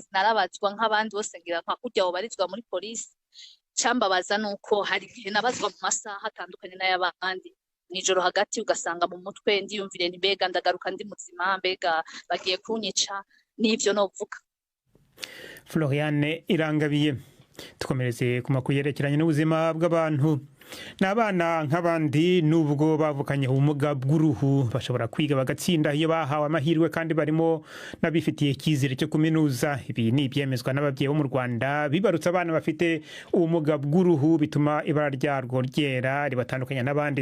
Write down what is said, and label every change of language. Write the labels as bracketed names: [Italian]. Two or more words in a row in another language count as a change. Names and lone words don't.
[Rundi] Narabazwa nk'abandi bose, ngira nka kurya abo barizwa muri polisi. Cambabaza nuko hari igihe nabazwa mu masaha atandukanye n'ay'abandi, mw'ijoro hagati ugasanga mu mutwe ndiyumvire ni mbega ndagaruka ndi muzima, mbega bagiye kunyica, n'ivyo novuga. Floriane Irangabiye. [Kinyarwanda] Tukomereze ku makuru yerekeranye n'ubuzima bw'abantu. N'abana nk'abandi nubwo bavukanye ubumuga bw'uruhu bashobora kwiga bagatsinda iyo bahawe amahirwe kandi barimo n'abifitiye icyizere cyo kuminuza. Ibi ni ibyemezwa n'ababyeyi bo mu Rwanda bibarutse abana bafite ubumuga bw'uruhu bituma ibara ryarwo ryera ribatandukanya n'abandi.